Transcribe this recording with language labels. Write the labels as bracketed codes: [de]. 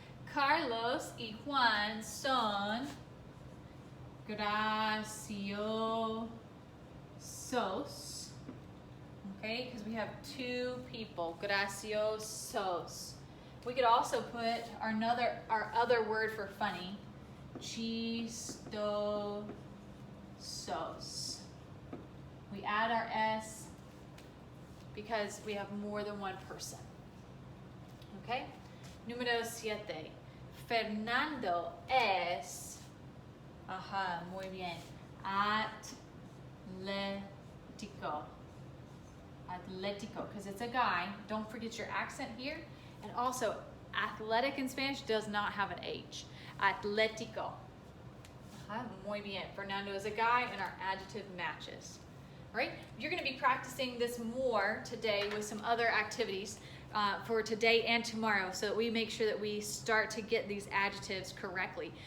[es] Carlos y Juan son graciosos. [en] Okay, because we have 2 people. [es] Graciosos. [en] We could also put our other word for funny. [es] Chistosos. [en] We add our S because we have more than one person. [es] Okay? Número 7. Fernando es, muy bien, atlético. [en] Atlético, because it's a guy. Don't forget your accent here. And also, athletic in Spanish does not have an H. Atlético. [es] Muy bien. [en] Fernando is a guy, and our adjective matches. All right? You're going to be practicing this more today with some other activities for today and tomorrow, so that we make sure that we start to get these adjectives correctly.